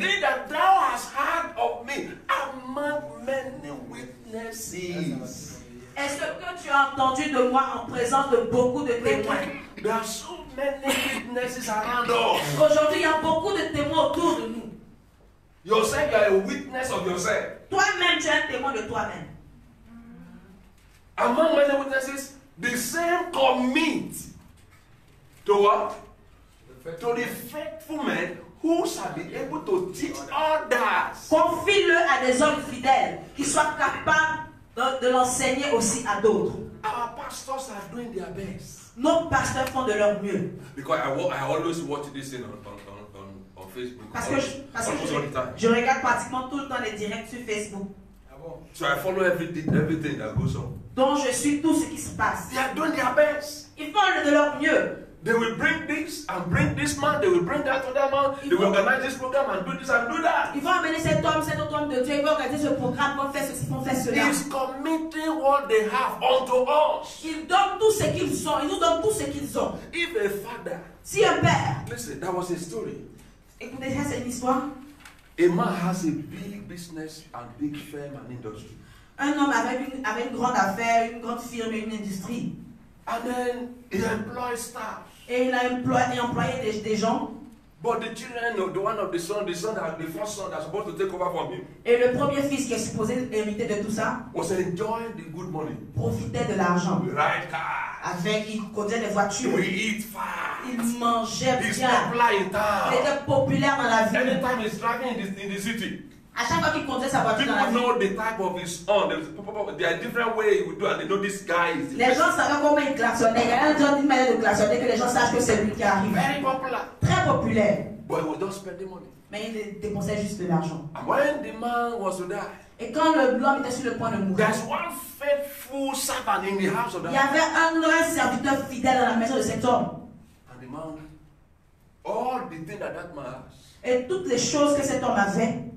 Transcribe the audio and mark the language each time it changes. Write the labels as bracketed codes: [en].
[en] thing that thou hast heard of me among many witnesses. [fr] Est-ce que tu as entendu de moi en présence de beaucoup de témoins? [en] There are so many witnesses around us. [fr] Aujourd'hui, il y a beaucoup de témoins autour de nous. [en] Yourself, you are a witness of yourself. [fr] Toi-même, tu es un témoin de toi-même. [en] Among many witnesses, the same commit to what? To the faithful men who shall be able to teach others. [fr] Confie-le à des hommes fidèles qui soient capables de l'enseigner aussi à d'autres. [en] Our pastors are doing their best. [fr] Nos pasteurs font de leur mieux. [en] Because I always watch this thing on Facebook. [fr] Parce que, [en] Almost all the time. [fr] je regarde pratiquement tout le temps les directs sur Facebook. [en] So I follow everything that goes on. [fr] Donc je suis tout ce qui se passe. [en] They are doing their best. [fr] Ils font de leur mieux. [en] They will bring this and bring this man. They will bring that other man. They will organize this program and do this and do that. [fr] Ils vont amener cet autre homme de Dieu. Ils vont organiser ce programme, ils vont faire ceci, ils vont faire cela. [en] He's committing what they have unto us. [fr] Ils donnent tout ce qu'ils ont. Ils nous donnent tout ce qu'ils ont. [en] If a father, [fr] Si un père, [en] listen, that was a story. [fr] écoutez, ça c'est une histoire. [en] A man has a big business and big firm and industry. [fr] Un homme avec une grande affaire, une grande firme et une industrie. [en] And then he employs staff. [fr] Et il a employé des gens. [en] But the children, the first son that's supposed to take over from him, [fr] Et le premier fils qui est supposé hériter de tout ça, [en] was enjoying the good money. [fr] profitait de l'argent. [en] The right car. [fr] Il conduisait des voitures. [en] We eat fast. [fr] Il mangeait [en] He's [fr] bien. [en] popular in [fr] Il [en] town. [fr] était populaire dans la ville. [en] Anytime he's driving in the city, [fr] À chaque fois qu'il conduisait sa voiture dans la [en] people [fr] ville, [en] know the type of his own. There are different ways we do, and they know this guy is [fr] les gens savaient comment il klaxonnait. Il y a une manière de klaxonner que les gens sachent que c'est lui qui arrive. [en] very popular. [fr] Très populaire. [en] But he was just spending money. [fr] Mais il dépensait juste de l'argent. [en] And when the man was to die, [fr] Et quand l'homme était sur le point de mourir, [en] there's one faithful servant in the house of [fr] il [en] that [fr] y avait un serviteur fidèle dans la maison de cet homme. [en] And the man, all the things that man has, [fr] Et toutes les choses que cet homme avait,